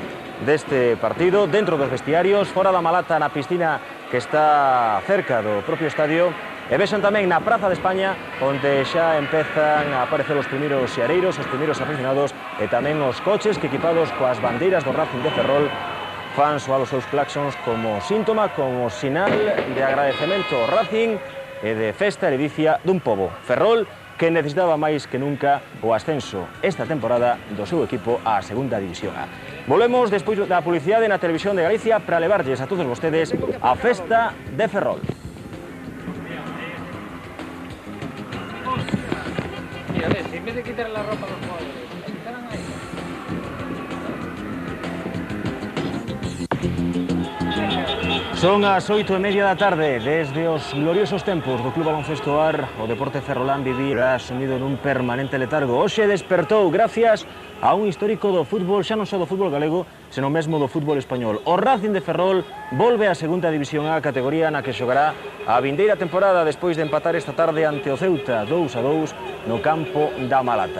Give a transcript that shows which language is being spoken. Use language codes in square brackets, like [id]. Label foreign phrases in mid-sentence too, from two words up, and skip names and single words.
[gl] deste partido, dentro dos vestiarios, fora da Malata, na piscina que está cerca do propio estadio, e vexan tamén na Praza de España, onde xa empezan a aparecer os primeiros xeareiros, os primeiros aficionados, e tamén os coches que equipados coas bandeiras do Racing de Ferrol fan soar os seus claxons como síntoma, como sinal de agradecemento ao Racing e de festa eredicia dun pobo, Ferrol, que necesitaba máis que nunca o ascenso esta temporada do seu equipo á segunda división A. Volvemos despois da publicidade na Televisión de Galicia para levarlles a todos vostedes a festa de Ferrol. [es] ves, en vez de quitar la ropa a los jugadores, la quitaran ahí. [gl] Son as 8:30 da tarde. Desde os gloriosos tempos do Club Baloncesto Ar, o Deporte Ferrolán vivirá sumido nun permanente letargo. Hoxe despertou gracias a un histórico do fútbol, xa non só do fútbol galego, senón mesmo do fútbol español. O Racing de Ferrol volve á segunda división A, categoría na que xogará a vindeira temporada despois de empatar esta tarde ante o Ceuta 2-2 no campo da Malata.